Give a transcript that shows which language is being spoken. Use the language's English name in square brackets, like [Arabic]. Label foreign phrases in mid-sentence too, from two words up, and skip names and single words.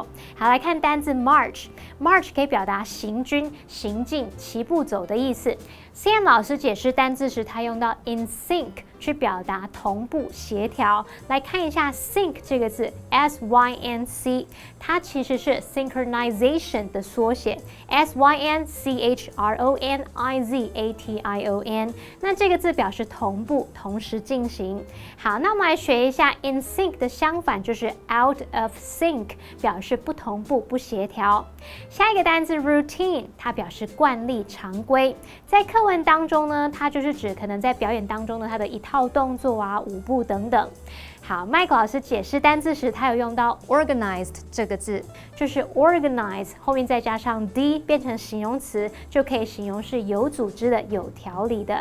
[Chinese] 好，来看单字 march。march 可以表达行军、行进、齐步走的意思。CM 老师解释单字时，他用到 [English] in sync [Chinese] 去表达同步、协调。来看一下 sync 这个字 ，S-Y-N-C， 它其实是 synchronization 的缩写 ，S-Y-N-C-H-R-O-N-I-Z-A-T-I-O-N。那这个字表示同步、同时进行。好，那我们来学一下 [English] in sync [Chinese] 的相反，就是 [English] out of sync， [Chinese] 表示不同步、不协调。下一个单字 routine， 它表示惯例、常规。在课文当中呢，它就是指可能在表演当中的它的一套动作啊、舞步等等。好，麦克老师解释单字时，他有用到 organized 这个字，就是 organize 后面再加上 d 变成形容词，就可以形容是有组织的、有条理的。